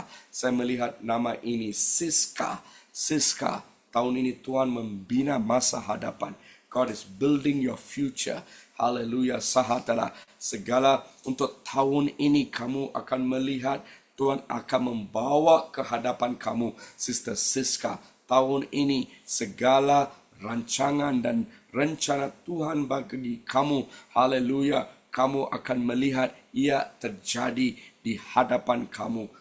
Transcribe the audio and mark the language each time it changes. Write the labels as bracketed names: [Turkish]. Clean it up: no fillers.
[Malay] Saya melihat nama ini, Siska. Tahun ini Tuhan membina masa hadapan. [English] God is building your future. Hallelujah. Sahatala. [Malay] Segala untuk tahun ini kamu akan melihat Tuhan akan membawa ke hadapan kamu, Sister Siska. Tahun ini segala rancangan dan rencana Tuhan bagi kamu, haleluya, kamu akan melihat ia terjadi di hadapan kamu.